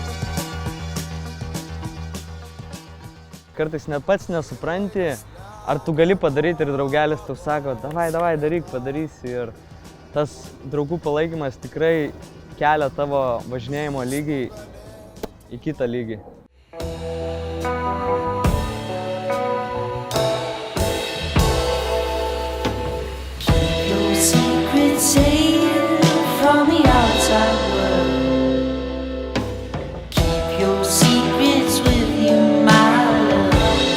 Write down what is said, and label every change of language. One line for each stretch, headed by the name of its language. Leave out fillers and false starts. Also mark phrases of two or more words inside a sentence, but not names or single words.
Lithuanian: Kartais net pats nesupranti, ar tu gali padaryti ir draugelis tau sako, davai, daryk, padarysi. Ir tas draugų palaikymas tikrai kelia tavo važinėjimo lygį į kitą lygį.
English: Your secrets safe from the outside world. Keep your secrets with you, my love.